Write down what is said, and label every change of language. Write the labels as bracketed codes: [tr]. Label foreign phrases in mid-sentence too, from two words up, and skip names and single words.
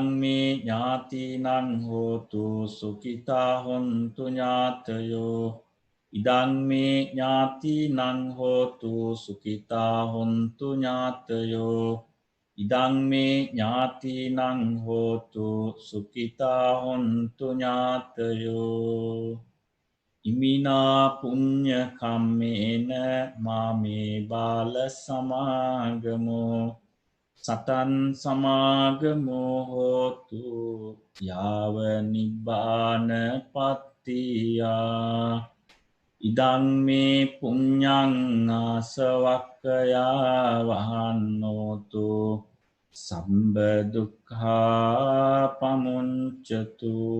[pi] මේ ඥාතිනං හෝතු සුඛිතා හොන්තු ඥාතයෝ ඉදං මේ ඥාතිනං හෝතු සුඛිතා හොන්තු ඥාතයෝ ඉදං මේ ඥාතිනං හෝතු සුඛිතා හොන්තු ඥාතයෝ ඉමිනා පුඤ්ඤ කම්මේන මාමේ බාල සමාගමෝ සතන් සමාගමෝ හෝතු යාව නිබ්බාන පත්තියා ඉදං මේ පුඤ්ඤං ආසවක්ඛයා වහන්නෝතු සම්බ දුක්ඛා පමුඤ්චතු